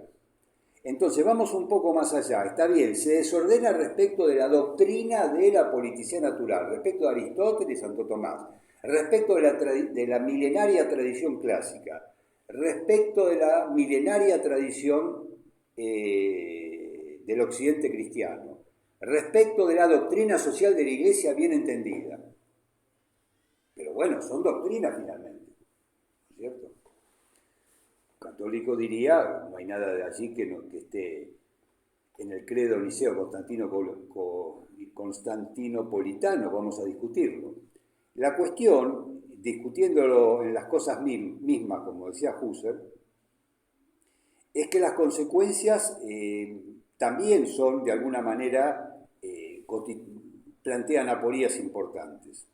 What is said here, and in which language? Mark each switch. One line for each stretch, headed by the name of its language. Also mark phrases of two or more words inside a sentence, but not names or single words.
Spanish: Entonces vamos un poco más allá. Está bien, se desordena respecto de la doctrina de la politicidad natural, respecto de Aristóteles y Santo Tomás, respecto de la milenaria tradición clásica, respecto de la milenaria tradición del occidente cristiano, respecto de la doctrina social de la Iglesia bien entendida. Pero bueno, son doctrinas finalmente, ¿no es cierto? Católico diría, no hay nada de allí que esté en el credo niceo constantinopolitano, vamos a discutirlo. La cuestión, discutiéndolo en las cosas mismas, como decía Husserl, es que las consecuencias también son, de alguna manera, plantean aporías importantes.